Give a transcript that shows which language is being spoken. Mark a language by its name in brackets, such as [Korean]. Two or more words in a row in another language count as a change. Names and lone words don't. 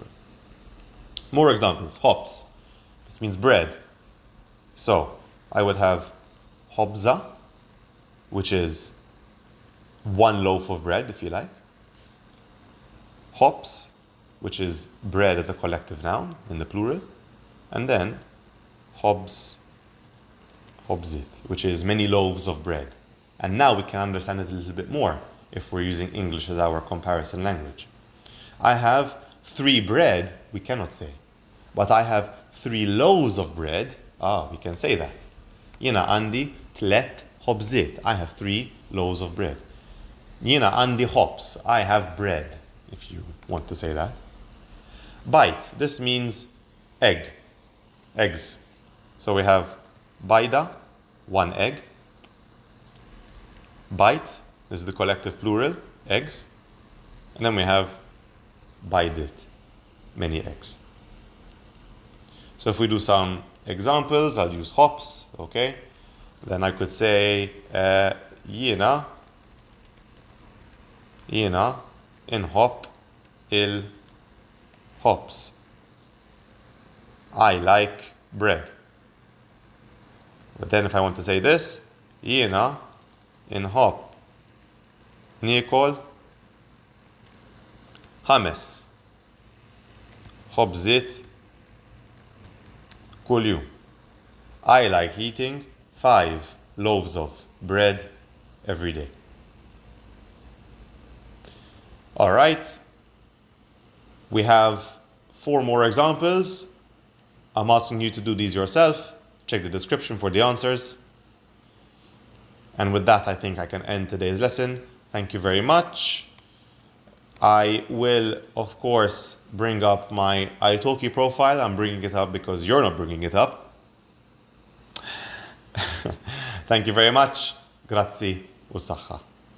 [English] More examples. ħobż. This means bread. So I would have ħobża, which is 1 loaf of bread, if you like. ħobż, which is bread as a collective noun in the plural. And then ħobż, ħobżiet, which is many loaves of bread. And now we can understand it a little bit more if we're using English as our comparison language. I have 3 bread, we cannot say. But I have 3 loaves of bread, we can say that. [Maltese] Jiena għandi 3 ħobżiet, [English] I have 3 loaves of bread. [Maltese] Jiena għandi ħobż, [English] I have bread, if you want to say that. Bite, this means egg, eggs. So we have baida, 1 egg. Bite, this is the collective plural, eggs. And then we have baidit, many eggs. So if we do some examples, I'll use ħobż, okay? Then I could say, [Maltese] jiena inħobb il-ħobż. [English] I like bread. But then if I want to say this, [Maltese] jiena inħobb niekol ħames ħobżiet kuljum. [English] I like eating 5 loaves of bread every day. All right, we have 4 more examples. I'm asking you to do these yourself. Check the description for the answers. And with that, I think I can end today's lesson. Thank you very much. I will, of course, bring up my italki profile. I'm bringing it up because you're not bringing it up. Thank you very much. [Maltese] Grazzi u saħħa.